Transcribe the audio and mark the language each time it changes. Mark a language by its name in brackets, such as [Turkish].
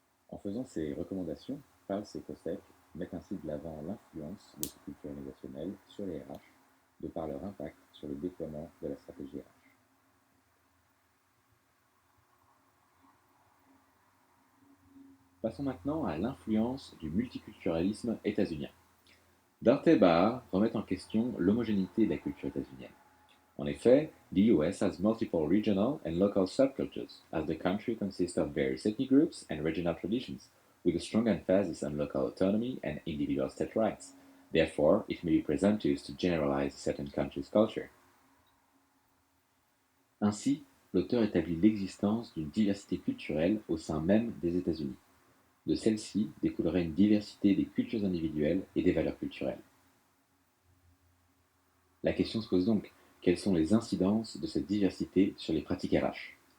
[French] En faisant ces recommandations, Pals et COSEC mettent ainsi de l'avant l'influence des sous-cultures organisationnelles sur les RH, de par leur impact sur le déploiement de la stratégie RH. Passons maintenant à l'influence du multiculturalisme états-unien. Darte et Bahar remettent en question l'homogénéité de la culture états-unienne. En effet, [English] the US has multiple regional and local subcultures, as the country consists of various ethnic groups and regional traditions, with a strong emphasis on local autonomy and individual state rights. Therefore, it may be presumptuous to generalize a certain country's culture. [French] Ainsi, l'auteur établit l'existence d'une diversité culturelle au sein même des États-Unis. De celle-ci découlerait une diversité des cultures individuelles et des valeurs culturelles. La question se pose donc, quelles sont les incidences de cette diversité sur les pratiques RH?